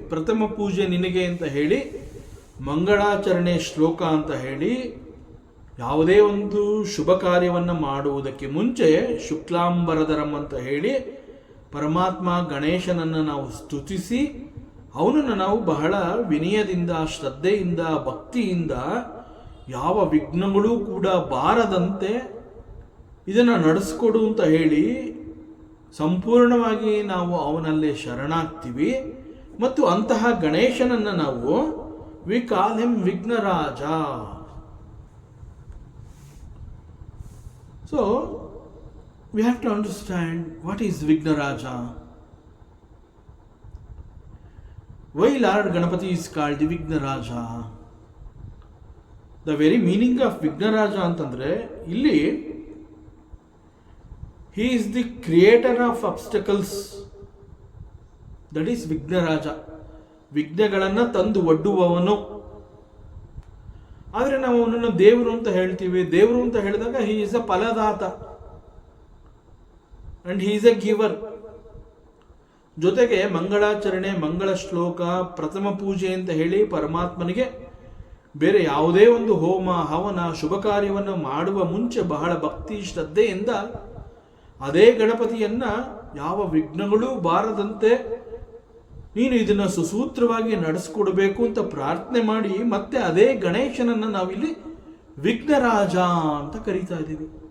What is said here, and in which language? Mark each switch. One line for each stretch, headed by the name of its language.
Kannada: ಪ್ರಥಮ ಪೂಜೆ ನಿನಗೆ ಅಂತ ಹೇಳಿ ಮಂಗಳಾಚರಣೆ ಶ್ಲೋಕ ಅಂತ ಹೇಳಿ ಯಾವುದೇ ಒಂದು ಶುಭ ಕಾರ್ಯವನ್ನು ಮಾಡುವುದಕ್ಕೆ ಮುಂಚೆ ಶುಕ್ಲಾಂಬರಧರಂ ಅಂತ ಹೇಳಿ ಪರಮಾತ್ಮ ಗಣೇಶನನ್ನು ನಾವು ಸ್ತುತಿಸಿ ಅವನನ್ನು ನಾವು ಬಹಳ ವಿನಯದಿಂದ, ಶ್ರದ್ಧೆಯಿಂದ, ಭಕ್ತಿಯಿಂದ ಯಾವ ವಿಘ್ನಗಳೂ ಕೂಡ ಬಾರದಂತೆ ಇದನ್ನು ನಡೆಸ್ಕೊಡು ಅಂತ ಹೇಳಿ ಸಂಪೂರ್ಣವಾಗಿ ನಾವು ಅವನಲ್ಲೇ ಶರಣಾಗ್ತೀವಿ. ಮತ್ತು ಅಂತಹ ಗಣೇಶನನ್ನು ನಾವು
English: we call him
Kannada: Vighnaraja.
English: So we have to understand what is Vighnaraja. Why Lord Ganapati is called the Vignaraja? The very meaning of Vignaraja
Kannada: ಅಂತಂದ್ರೆ ಇಲ್ಲಿ
English: he is the creator of obstacles that is
Kannada: ವಿಘ್ನರಾಜ, ವಿಘ್ನಗಳನ್ನು ತಂದು ಒಡ್ಡುವವನು. ಆದರೆ ನಾವು ಅವನನ್ನು ದೇವರು ಅಂತ ಹೇಳ್ತೀವಿ. ದೇವರು ಅಂತ ಹೇಳಿದಾಗ
English: He is a phaladata and he is a giver.
Kannada: ಜೊತೆಗೆ ಮಂಗಳಾಚರಣೆ, ಮಂಗಳ ಶ್ಲೋಕ, ಪ್ರಥಮ ಪೂಜೆ ಅಂತ ಹೇಳಿ ಪರಮಾತ್ಮನಿಗೆ ಬೇರೆ ಯಾವುದೇ ಒಂದು ಹೋಮ ಹವನ ಶುಭ ಕಾರ್ಯವನ್ನು ಮಾಡುವ ಮುಂಚೆ ಬಹಳ ಭಕ್ತಿ ಶ್ರದ್ಧೆಯಿಂದ ಅದೇ ಗಣಪತಿಯನ್ನ ಯಾವ ವಿಘ್ನಗಳೂ ಬಾರದಂತೆ ನೀನು ಇದನ್ನು ಸುಸೂತ್ರವಾಗಿ ನಡೆಸ್ಕೊಡ್ಬೇಕು ಅಂತ ಪ್ರಾರ್ಥನೆ ಮಾಡಿ ಮತ್ತೆ ಅದೇ ಗಣೇಶನನ್ನು ನಾವಿಲ್ಲಿ ವಿಘ್ನರಾಜ ಅಂತ ಕರೀತಾ ಇದ್ದೀವಿ.